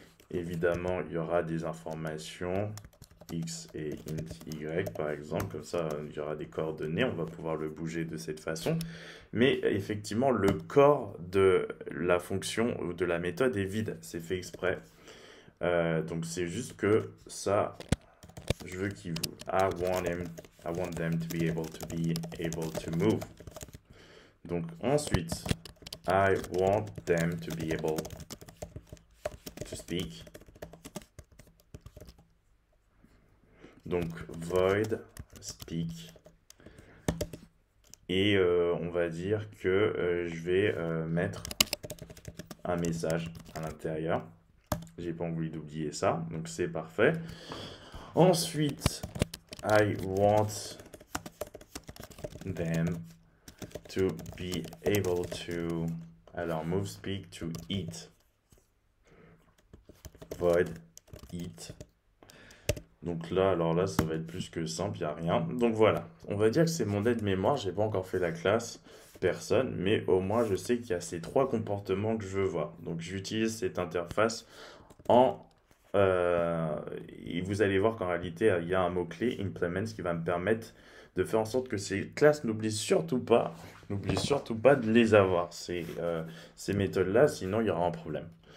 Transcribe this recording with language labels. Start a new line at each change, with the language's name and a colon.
French: Évidemment, il y aura des informations x et int y par exemple, comme ça il y aura des coordonnées, on va pouvoir le bouger de cette façon. Mais effectivement, le corps de la fonction ou de la méthode est vide, c'est fait exprès. Donc c'est juste que ça, je veux qu'il vous.
English: I want them to be able to move.
French: Donc ensuite,
English: I want them to be able to speak.
French: Donc void speak. Et on va dire que je vais mettre un message à l'intérieur. J'ai pas envie d'oublier ça, donc c'est parfait.
English: Ensuite, I want them to be able to, alors move speak to eat, void eat.
French: Donc là, alors là, ça va être plus que simple, il n'y a rien. Donc voilà, on va dire que c'est mon aide-mémoire, j'ai pas encore fait la classe, personne, mais au moins je sais qu'il y a ces trois comportements que je veux voir. Donc j'utilise cette interface en... et vous allez voir qu'en réalité, il y a un mot-clé, implement, qui va me permettre de faire en sorte que ces classes n'oublient surtout pas de les avoir, ces méthodes-là, sinon il y aura un problème.